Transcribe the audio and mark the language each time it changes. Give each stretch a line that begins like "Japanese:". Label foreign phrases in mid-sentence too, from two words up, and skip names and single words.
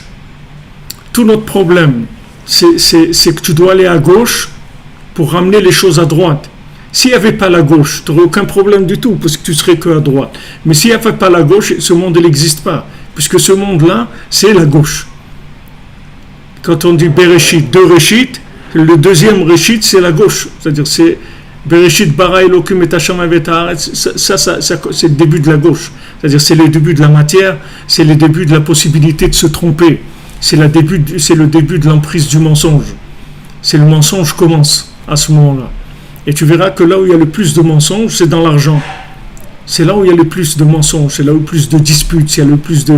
French: Tout notre problème, c'est que tu dois aller à gauche pour ramener les choses à droite. S'il n'y avait pas la gauche, tu n'aurais aucun problème du tout, parce que tu serais que à droite. Mais s'il n'y avait pas la gauche, ce monde n'existe pas, puisque ce monde-là, c'est la gauche. Quand on dit Bereshit, deux Réchit, le deuxième Réchit, c'est la gauche. C'est-à-dire, c'est
Hebrew: בראשית ברא אלוקים את השם אבת הארץ.
French: Ça, c'est le début de la gauche. C'est-à-dire, c'est le début de la matière, c'est le début de la possibilité de se tromper. C'est le début de l'emprise du mensonge. Le mensonge commence à ce moment-là. Et tu verras que là où il y a le plus de mensonges, c'est dans l'argent. C'est là où il y a le plus de mensonges, c'est là où il y a le plus de disputes, il y a le plus de...